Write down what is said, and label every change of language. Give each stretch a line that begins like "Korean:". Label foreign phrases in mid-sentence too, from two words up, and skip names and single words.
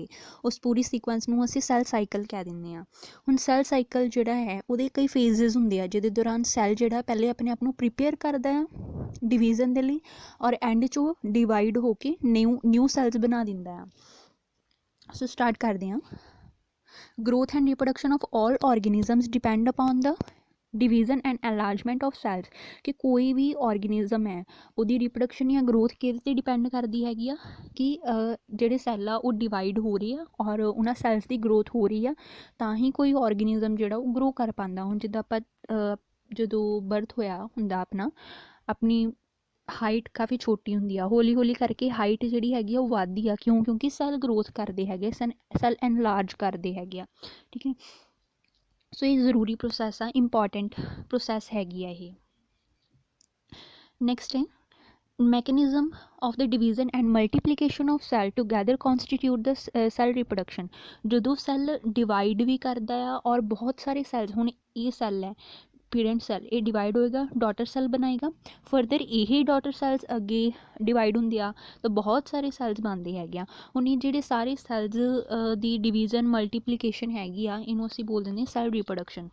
Punjabi: ਉਸ ਪੂਰੀ ਸੀਕੁਐਂਸ ਨੂੰ ਅਸੀਂ
English: cell cycle
Punjabi: ਕਹਿ ਦਿੰਦੇ ਹਾਂ। ਹੁਣ
English: cell cycle
Punjabi: ਜਿਹੜਾ ਹੈ ਉਹਦੇ ਕਈ ਫੇਜ਼ਸ ਹੁੰਦੇ ਆ, ਜਿਹਦੇ ਦੌਰਾਨ ਸੈੱਲ ਜਿਹੜਾ ਪਹਿਲੇ ਆਪਣੇ ਆਪ ਨੂੰ ਪ੍ਰੀਪੇਅਰ ਕਰਦਾ ਆ ਡਿਵੀਜ਼ਨ ਦੇ ਲਈ ਔਰ ਐਂਡ 'ਚ ਉਹ ਡਿਵਾਈਡ ਹੋ ਕੇ
English: new cells
Punjabi: ਬਣਾ ਦਿੰਦਾ ਆ। ਸੋ ਸਟਾਰਟ ਕਰਦੇ ਹਾਂ।
English: growth and reproduction of all organisms depend upon the division and enlargement of cells।
Punjabi: ਕਿ ਕੋਈ ਵੀ ਔਰਗੇਨਿਜ਼ਮ ਹੈ ਉਹਦੀ ਰਿਪਰੋਡਕਸ਼ਨ ਜਾਂ ਗਰੋਥ ਕਿਹਦੇ 'ਤੇ ਡਿਪੈਂਡ ਕਰਦੀ ਹੈਗੀ ਆ ਕਿ ਜਿਹੜੇ ਸੈੱਲ ਆ ਉਹ ਡਿਵਾਈਡ ਹੋ ਰਹੇ ਆ ਔਰ ਉਹਨਾਂ ਸੈਲਸ ਦੀ ਗਰੋਥ ਹੋ ਰਹੀ ਆ, ਤਾਂ ਹੀ ਕੋਈ ਔਰਗੇਨਿਜ਼ਮ ਜਿਹੜਾ ਉਹ ਗਰੋ ਕਰ ਪਾਉਂਦਾ। ਹੁਣ ਜਿੱਦਾਂ ਆਪਾਂ ਜਦੋਂ ਬਰਥ ਹੋਇਆ ਹੁੰਦਾ ਆਪਣੀ ਹਾਈਟ ਕਾਫੀ ਛੋਟੀ ਹੁੰਦੀ ਆ, ਹੌਲੀ ਹੌਲੀ ਕਰਕੇ ਹਾਈਟ ਜਿਹੜੀ ਹੈਗੀ ਆ ਉਹ ਵੱਧਦੀ ਆ। ਕਿਉਂਕਿ
English: cell growth
Punjabi: ਕਰਦੇ ਹੈਗੇ,
English: cell enlarge
Punjabi: ਕਰਦੇ ਹੈਗੇ ਆ। ਠੀਕ ਹੈ, ਸੋ ਇਹ ਜ਼ਰੂਰੀ ਪ੍ਰੋਸੈਸ ਆ,
English: important process
Punjabi: ਹੈਗੀ ਆ ਇਹ।
English: ਨੈਕਸਟ ਹੈ ਮੈਕੈਨਿਜ਼ਮ of the division and multiplication of cell together constitute the cell reproduction।
Punjabi: ਜਦੋਂ
English: cell divide
Punjabi: ਵੀ ਕਰਦਾ ਆ ਔਰ ਬਹੁਤ ਸਾਰੇ ਸੈੱਲ, ਹੁਣ ਇਹ ਸੈੱਲ ਹੈ
English: parent cell,
Punjabi: ਇਹ ਡਿਵਾਈਡ ਹੋਏਗਾ,
English: daughter cell
Punjabi: ਬਣਾਏਗਾ, ਫਰਦਰ ਇਹੀ
English: daughter cells
Punjabi: ਅੱਗੇ ਡਿਵਾਈਡ ਹੁੰਦੇ ਆ ਤਾਂ ਬਹੁਤ ਸਾਰੇ ਸੈੱਲਸ ਬਣਦੇ ਹੈਗੇ ਆ। ਹੁਣ ਇਹ ਜਿਹੜੇ ਸਾਰੇ ਸੈੱਲਸ ਦੀ
English: division multiplication
Punjabi: ਹੈਗੀ ਆ, ਇਹਨੂੰ ਅਸੀਂ ਬੋਲ ਦਿੰਦੇ ਹਾਂ
English: cell reproduction.